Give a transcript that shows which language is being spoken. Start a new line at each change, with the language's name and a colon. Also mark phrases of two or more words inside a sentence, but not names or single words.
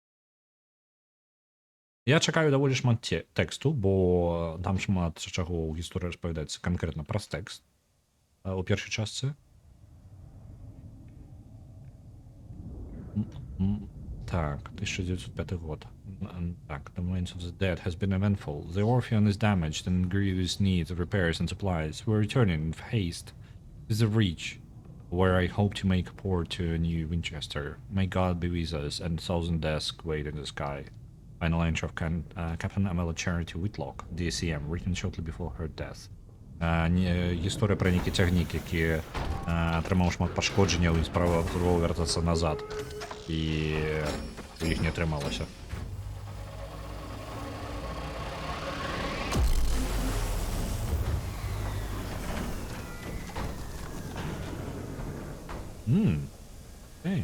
Belarusian: Я чакаю даволі шмат тэксту, бо там шмат чаго ў гісторыі распавядаецца канкрэтна праз тэкст у першай частцы. Так, 1905 год. Так,
English: the Minds of the Dead has been eventful. The Orpheon is damaged and in grievous need of repairs and supplies. We're returning with haste. This is the Reach, where I hope to make a port to a new Winchester. May God be with us, and thousand deaths wait in the sky. Final entry of Captain Amela Charity Whitlock, DCM, written shortly before her death.
Belarusian: Гісторыя пра нейкі цягнік, які атрымаў шмат пашкоджанняў і спрабаваў вяртацца назад. І у іх не атрымалася. Эй.